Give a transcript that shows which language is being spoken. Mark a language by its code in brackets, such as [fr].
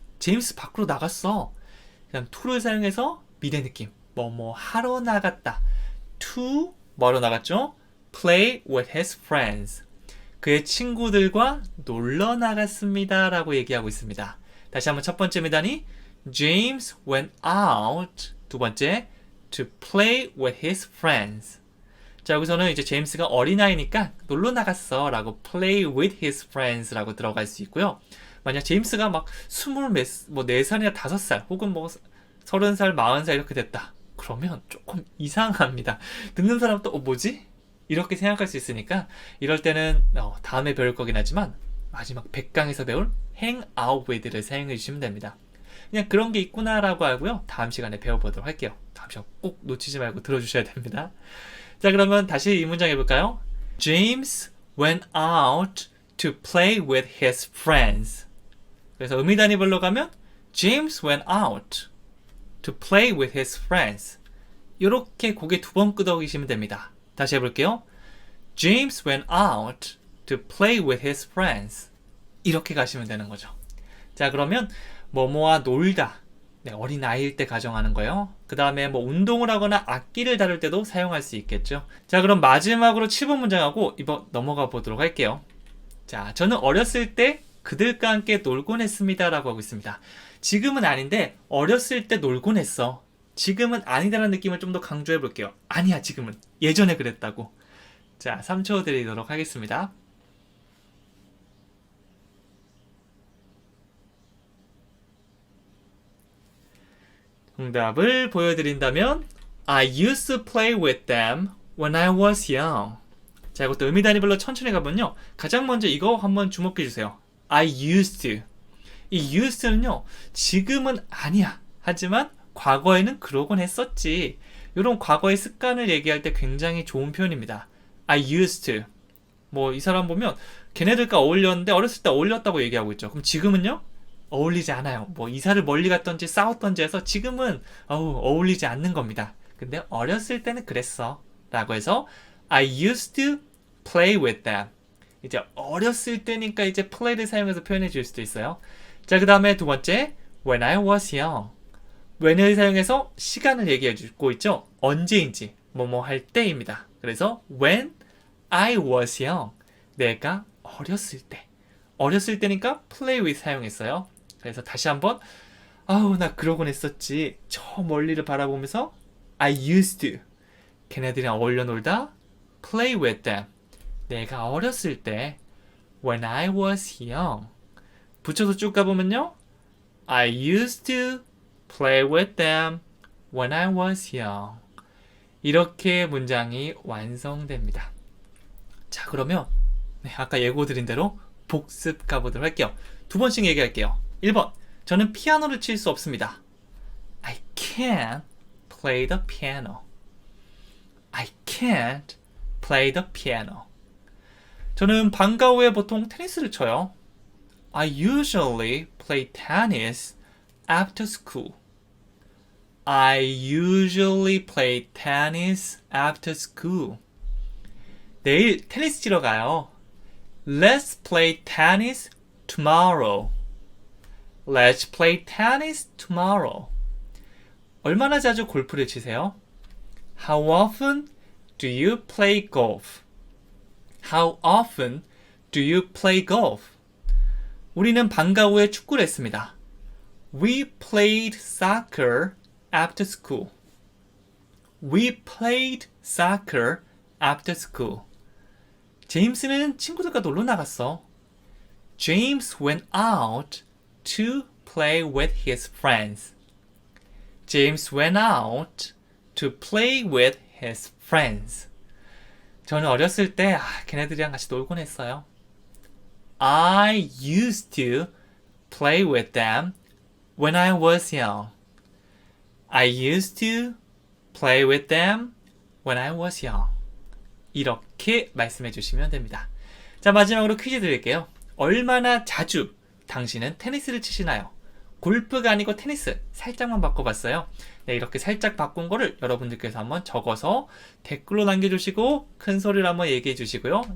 [ko] 제임스 밖으로 나갔어. 그다음 to를 사용해서 미래 느낌. 뭐뭐 하러 나갔다. to 뭐로 나갔죠? [en] play with his friends. [ko] 그의 친구들과 놀러 나갔습니다. 라고 얘기하고 있습니다. 다시 한번 첫 번째 미단이 [en] James went out. [ko] 두 번째 [en] to play with his friends. [ko] 자, 여기서는 이제 제임스가 어린아이니까 놀러 나갔어 라고 [en] play with his friends [ko] 라고 들어갈 수 있고요. 만약 제임스가 막 4살이나 5살 혹은 뭐 30살, 40살 이렇게 됐다. 그러면 조금 이상합니다. 듣는 사람 또 뭐지? 이렇게 생각할 수 있으니까 이럴 때는 다음에 배울 거긴 하지만 마지막 100강에서 배울 hang out with를 사용해 주시면 됩니다. 그냥 그런 게 있구나 라고 알고요. 다음 시간에 배워보도록 할게요. 다음 시간 꼭 놓치지 말고 들어주셔야 됩니다. 자, 그러면 다시 이 문장 해볼까요? [en] James went out to play with his friends. [ko] 그래서 의미 단위별로 가면 [en] James went out to play with his friends. [ko] 이렇게 고개 2번 끄덕이시면 됩니다. 다시 해볼게요. [en] James went out to play with his friends. [ko] 이렇게 가시면 되는 거죠. 자, 그러면 뭐뭐와 놀다. 네, 어린아이일 때 가정하는 거예요. 그 다음에 뭐 운동을 하거나 악기를 다룰 때도 사용할 수 있겠죠. 자, 그럼 마지막으로 7번 문장하고 이번 넘어가 보도록 할게요. 자, 저는 어렸을 때 그들과 함께 놀곤 했습니다 라고 하고 있습니다. 지금은 아닌데 어렸을 때 놀곤 했어. 지금은 아니다라는 느낌을 좀 더 강조해 볼게요. 아니야, 지금은. 예전에 그랬다고. 자, 3초 드리도록 하겠습니다. 정답을 보여드린다면 [en] I used to play with them when I was young. [ko] 자, 이것도 의미 단위별로 천천히 가보면요. 가장 먼저 이거 한번 주목해 주세요. [en] I used to. [ko] 이 used는요. 지금은 아니야. 하지만 과거에는 그러곤 했었지. 이런 과거의 습관을 얘기할 때 굉장히 좋은 표현입니다. [en] I used to. [ko] 뭐 이 사람 보면 걔네들과 어울렸는데 어렸을 때 어울렸다고 얘기하고 있죠. 그럼 지금은요? 어울리지 않아요. 뭐 이사를 멀리 갔던지 싸웠던지 해서 지금은 어울리지 않는 겁니다. 근데 어렸을 때는 그랬어 라고 해서 [en] I used to play with them. [ko] 이제 어렸을 때니까 이제 play를 사용해서 표현해 줄 수도 있어요. 자, 그 다음에 두 번째 [en] when I was young. [ko] when을 사용해서 시간을 얘기해 주고 있죠. 언제인지 뭐뭐 할 때입니다. [en] 그래서 when I was young. [ko] 내가 어렸을 때. 어렸을 때니까 play with 사용했어요. 그래서 다시 한번 나 그러곤 했었지. 저 멀리를 바라보면서 [en] I used to. [ko] 걔네들이랑 어울려 놀다 [en] play with them. [ko] 내가 어렸을 때 [en] when I was young. [ko] 붙여서 쭉 가보면요. [en] I used to play with them when I was young. [ko] 이렇게 문장이 완성됩니다. 자, 그러면 아까 예고드린 대로 복습 가보도록 할게요. 두 번씩 얘기할게요. 1번, 저는 피아노를 칠 수 없습니다. [en] I can't play the piano. I can't play the piano. [ko] 저는 방과 후에 보통 테니스를 쳐요. [en] I usually play tennis after school. I usually play tennis after school. [ko] 내일 테니스 치러 가요. [en] Let's play tennis tomorrow. Let's play tennis tomorrow. [ko] 얼마나 자주 골프를 치세요? [en] How often do you play golf? How often do you play golf? [ko] 우리는 방과 후에 축구를 했습니다. [en] We played soccer after school. We played soccer after school. [ko] 제임스는 친구들과 놀러 나갔어. [en] James went out to play with his friends. James went out to play with his friends. [ko] 저는 어렸을 때 걔네들이랑 같이 놀곤 했어요. [en] I used to play with them when I was young. I used to play with them when I was young. [ko] 이렇게 말씀해 주시면 됩니다. 자, 마지막으로 퀴즈 드릴게요. 얼마나 자주 당신은 테니스를 치시나요? 골프가 아니고 테니스 살짝만 바꿔봤어요. 네, 이렇게 살짝 바꾼 거를 여러분들께서 한번 적어서 댓글로 남겨주시고 큰 소리로 한번 얘기해 주시고요.